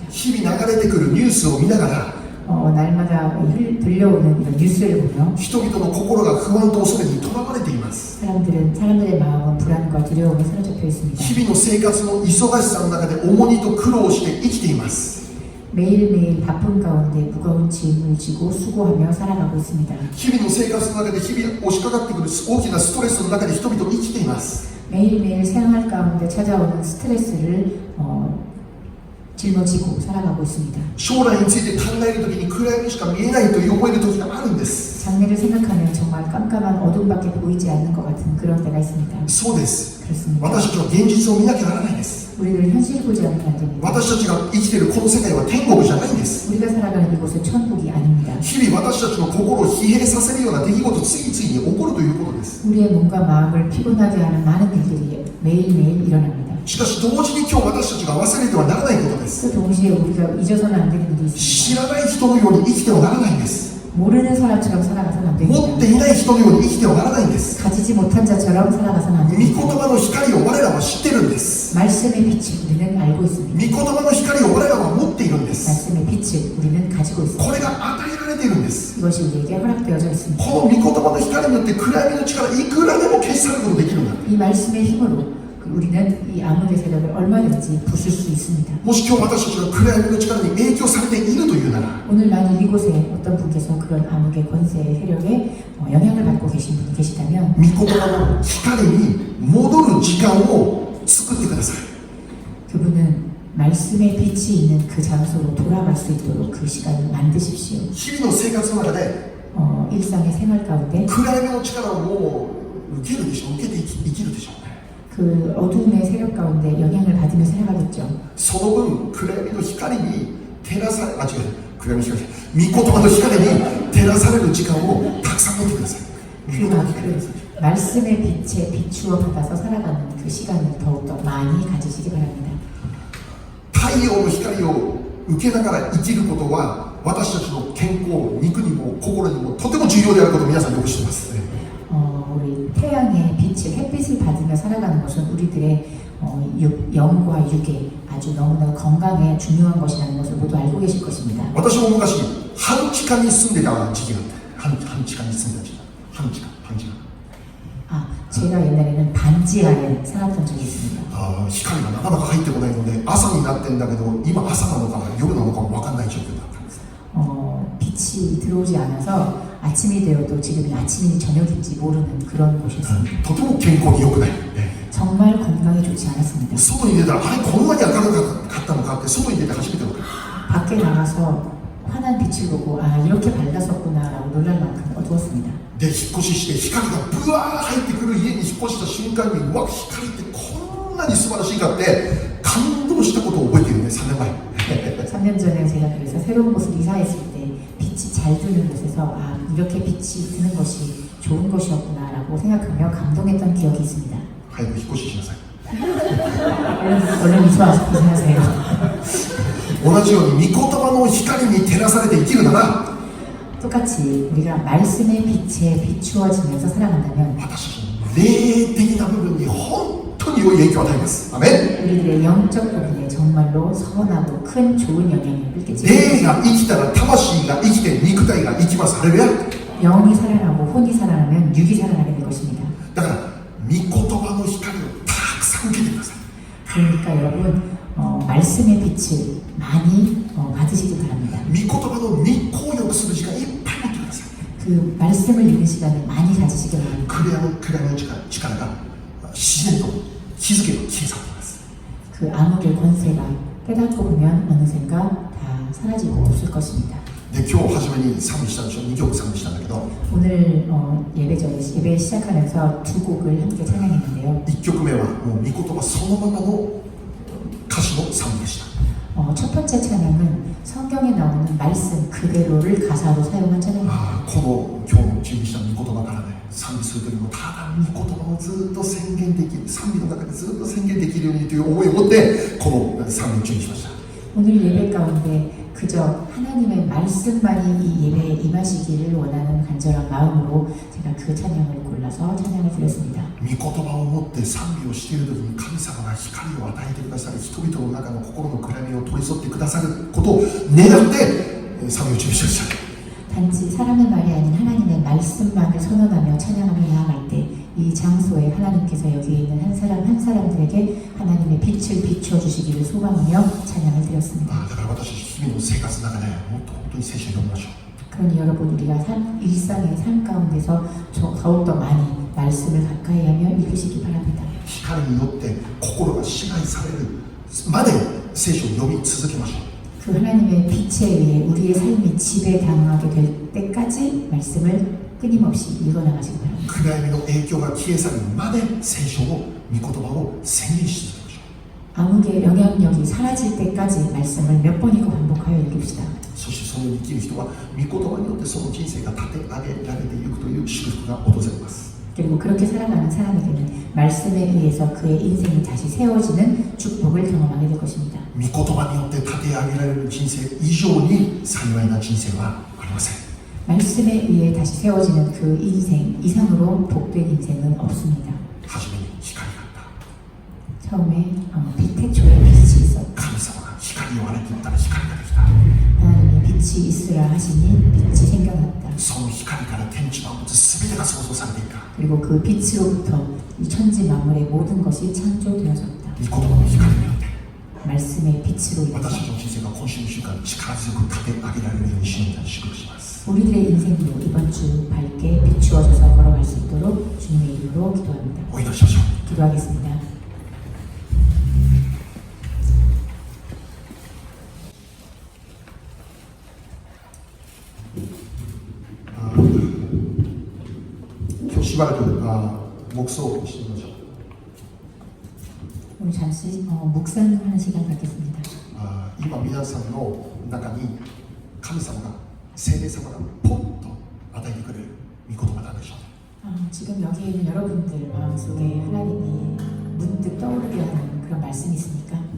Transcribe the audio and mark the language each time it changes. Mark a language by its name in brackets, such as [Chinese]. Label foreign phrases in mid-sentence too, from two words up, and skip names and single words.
[Japanese] 日々流れてくるニュースを見ながら、 [Korean] 날마다 들려오는 이런 뉴스를 보며 [Japanese] 人々の心が不安と恐れにとらわれています。 [Korean] 사람들의 마음은 불안과 두려움에 사로잡혀 있습니다. [Japanese] 日々の生活の忙しさの中で重荷と苦労をして生きています。 [Korean] 매일매일 바쁜 가운데 무거운 짐을 지고 수고하며 살아가고 있습니다. [Japanese] 日々の生活の中で日々押しかかってくる大きなストレスの中で人々生きています。 [Korean] 매일매일 생활 가운데 찾아오는 스트레스를 짊어지고 살아가고 있습니다. [Japanese] 将来について考えるときに暗闇しか見えないと思える時があるんです。 [Korean] 장래를 생각하면 정말 깜깜한 어둠밖에 보이지 않는 것 같은 그런 때가 있습니다. [Japanese] そうです。 [Korean] 그렇습니다. [Japanese] 私たちは現実を見なきゃならないです。 [Korean] 우리들은 현실을 보지 않으면 안 됩니다. [Japanese] 私たちが生きているこの世界は天国じゃないんです。 [Korean] 우리가 살아가는 이곳은 천국이 아닙니다. [Japanese] 日々私たちの心を疲弊させるような出来事次々に起こるということです。 [Korean] 우리의 몸과 마음을 피곤하게 하는 많은 일들이 매일매일 일어납니다. [Japanese] しかし同時に今日私たちが忘れてはならないことです。 [Korean] 그 동시에 우리가 잊어서는 안 되는 일이 [Japanese] 知 [Korean] 있습니다. [Japanese] らない人のように生きてはならないんです。 [Korean] 모르는 사람처럼 살아가서는 안 [Japanese] 持っ [Korean] 됩니다. [Japanese] ていない人のように生きてはならないんです。 [Korean] 가지지 못한 자처럼 살아가서는 안 [Japanese] 御言 [Korean] 됩니다. [Japanese] 葉の光を我らは知ってるんです。 [Korean] 말씀의 빛을 우리는 알고 있습니다. [Japanese] 御言葉の光を我らは持っているんです。 [Korean] 말씀의 빛을 우리는 가지고 있습니다. [Japanese] これが与えられているんです。 [Korean] 이것이 우리에게 허락되어져 있습니다. [Japanese] この御言葉の光によって暗闇の力いくらでも消し去ることができるんだ。 [Korean] 이 말씀의 힘으로 우리는 이 암흑의 세력을 얼마든지 부술 수 있습니다. [Japanese] もし今日私たちが暗闇の力に影響されているというなら、 [Korean] 오늘 만일 이곳에 어떤 분께서 그런 암흑의 권세의 세력에 영향을 받고 계신 분이 계시다면 [Japanese] 御言葉の光に戻る時間を作ってください。 [Korean] 그분은 말씀의 빛이 있는 그 장소로 돌아갈 수 있도록 그 시간을 만드십시오. [Japanese] 日々の生活の中で [Korean] 일상의 생활 가운데 [Japanese] 暗闇の力をもう受けるでしょう、受けて生きるでしょうね。 [Korean] 그 어둠의 세력 가운데 영향을 받으며 살아가겠죠. [Japanese] その分暗闇の光に照らされ、違う、暗闇の光、御言葉の光に照らされる時間をたくさん持ってください。御言葉の光です。 [Korean] 말씀의 빛에 비추어 받아서 살아가는 그 시간을 더욱더 많이 가지시기 바랍니다. [Japanese] 太陽の光を受けながら生きることは私たちの健康、肉にも心にもとても重要であることを皆さんよく知っています。 [Korean] 우리 태양의 빛을 햇빛을 받으며 살아가는 것은 우리들의 영과 육에 아주 너무나 건강에 중요한 것이라는 것을 모두 알고 계실 것입니다. [Japanese] 私も昔半地下に住んでた時期があって半地下に住んでた時期半地下 [Korean] 제가 옛날에는 반지하에 살았던 적이 있습니다. [Japanese] 光がなかなか入ってこないので朝になってんだけど今朝なのか夜なのかも分かんない状況だったんです。 [Korean] 빛이 들어오지 않아서 아침이 되어도 지금이 아침인지 저녁인지 모르는 그런 곳이었습니다. [Japanese] とても健康に良くない。 [Korean] 정말 건강에 좋지 않았습니다. [Japanese] 外に出たらあれこんなに明るかったのかって外に出て初めて分かる。 [Korean] 밖에 나가서 환한 빛을 보고 이렇게 밝았었구나라고 놀랄 만큼 어두웠습니다. [Japanese] で引っ越しして光がブワー入ってくる家に引っ越した瞬間にうわ光ってこんなに素晴らしいかって感動したことを覚えているね。3年前 [Korean] 3년 전에 제가 그래서 새로운 곳을 이사했을 때 빛이 잘 드는 곳에서 이렇게 빛이 드는 것이 좋은 것이었구나라고 생각하며 감동했던 기억이 있습니다. [Japanese] 早く引っ越ししなさい。 [Korean] 얼른 이수하세요. [Japanese] 同じように御言葉の光に照らされて生きるなら [Korean] 똑같이 우리가 말씀의 빛에 비추어지면서 살아간다면 [Japanese] 私たちの霊的な部分に本当に良い影響を与えます。アメン。 [Korean] 우리들의 영적 부분에 정말로 선하고 큰 좋은 영향력을 끼치고 [Japanese] 霊が生きたら魂が生きて肉体が生きます。ハレルヤ。 [Korean] 영이 살아나고 혼이 살아나면 육이 살아나게 될 것입니다. [Japanese] だから御言葉の光をたくさん受けてください。 [Korean] 그러니까 여러분 말씀의 빛을 많이 받으시기 바랍니다. [Japanese] 御言葉の日光浴する時間いっぱい持ってください。 [Korean] 그 말씀을 읽는 시간을 많이 가지시기 바랍니다. [Japanese] 暗闇の力が自然と気づけば消え去っています。 [Korean] 그 암흑의 권세가 깨닫고 보면 어느샌가 다 사라지고 없을 것입니다. [Japanese] で今日初めに賛美したでしょ。2曲賛美したんだけど [Korean] 오늘 예배 시작하면서 두 곡을 함께 찬양했는데요. [Japanese] 1 曲目はもう御言葉そのままの歌詞の賛美でした。 [Korean] 첫 번째 찬양은 성경에 나오는 말씀 그대로를 가사로 사용한 찬양입니다. [Japanese] この今日の準備した御言葉からね、賛美する時もただ御言葉をずっと宣言できる、賛美の中でずっと宣言できるようにという思いを持ってこの賛美を準備しました。 [Korean] 오늘 예배 가운데 그저 하나님의 말씀만이 이 예배에 임하시기를 원하는 간절한 마음으로 제가 그 찬양을 골라서 찬양을 드렸습니다. [Japanese] 御言葉を持って賛美をしている時に神様が光を与えてくださり、人々の中の心の暗闇を取り添ってくださることを願って賛美を準備しました。 [Korean] 단지 사람의 말이 아닌 하나님의 말씀만을 선언하며 찬양하며 나아갈 때 이 장소에 하나님께서 여기에 있는 한 사람 한 사람들에게 하나님의 빛을 비춰주시기를 소망하며 찬양을 드렸습니다. [Japanese] だから私日々の生活の中でもっと本当に聖書を読みましょう。 [Korean] 그러니 여러분 우리가 일상의 삶 가운데서 더욱더 많이 말씀을 가까이 하며 읽으시기 바랍니다. [Japanese] 光によって心が支配されるまで聖書を読み続けましょう。 [Korean] 그 하나님의 빛에 의해 우리의 삶이 지배당하게 될 때까지 말씀을 끊임없이 읽어나가시기 바랍니다. [Japanese] 暗闇の影響が消え去るまで聖書を御言葉を宣言し続けましょう。 [Korean] 암흑의 영향력이 사라질 때까지 말씀을 몇 번이고 반복하여 읽읍시다. [Japanese] そしてそのように生きる人は御言葉によってその人生が立て上げられていくという祝福が訪れます。 [Korean] 그리고 그렇게 살아가는 사람에게는 말씀에 의해서 그의 인생이 다시 세워지는 축복을 경험하게 될 것입니다. [Japanese] 御言葉によって立て上げられる人生以上に幸いな人生はありません。 [Korean] 말씀에 의해 다시 세워지는 그 인생 이상으로 복된 인생은 없습니다. [Japanese] 初めに光があった。 [Korean] 처음에 태초에 빛이 있었다. [Japanese] 神様が光を荒れていったら光ができた。 [Korean] 하나님이 빛이 있으라 하시니 빛이 생겨났다. [Japanese] その光から天地万物全てが創造されていた。 [Korean] 그리고 그 빛으로부터 이 천지 만물의 모든 것이 창조되어졌다. [Japanese] 御言葉の光によって [Korean] 말씀의 빛으로 인해서 [Japanese] 私たちの人生が今週の週間力強く立て上げられるように主の皆に祝福します。 [Korean] 우리들의 인생도 이번 주 밝게 비추어져서 걸어갈 수 있도록 주님의 이름으로 기도합니다. [Japanese] お祈りしましょう。 [Korean] 기도하겠습니다. [Japanese] 목소 してみましょう。 [Korean] 오늘 잠시 묵상하는 시간 갖겠습니다. [Japanese] 今皆さんの中に神様が聖霊様がポンと与えてくれる御言葉なんでしょう。 [Korean] 지금 여기에 있는 여러분들 마음속에 하나님이 문득 떠오르게 하는 그런 말씀이 있습니까?